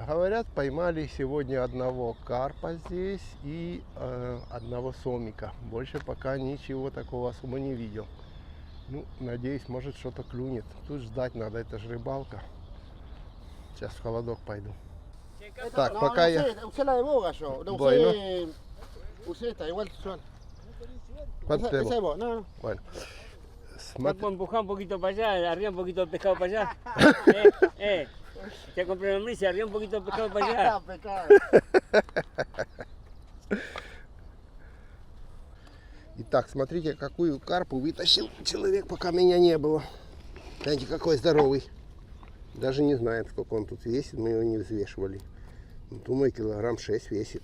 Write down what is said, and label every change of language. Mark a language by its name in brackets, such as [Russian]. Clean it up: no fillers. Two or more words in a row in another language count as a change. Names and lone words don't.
[Russian] Говорят, поймали сегодня одного карпа здесь и одного сомика. Больше пока ничего такого особо не видел. Ну, надеюсь, может что-то клюнет. Тут ждать надо, это же рыбалка. Сейчас в холодок пойду. Так, [Spanish] no, [Russian] пока [Spanish] no [Russian] я... [Spanish] sé, usé la de boga yo. No, Bueno. usé esta, igual son. ¿Cuánto Esa de tenemos? boga, no, no. Bueno. Vamos a empujar un poquito para allá, arriba un poquito el pescado para allá. Ya compré la lombriz, arriba un poquito el pescado para allá. Pecado. [Russian] Итак, смотрите, какую карпу вытащил человек, пока меня не было. Знаете, какой здоровый. Даже не знаем, сколько он тут весит, мы его не взвешивали. Думаю, килограмм 6 весит.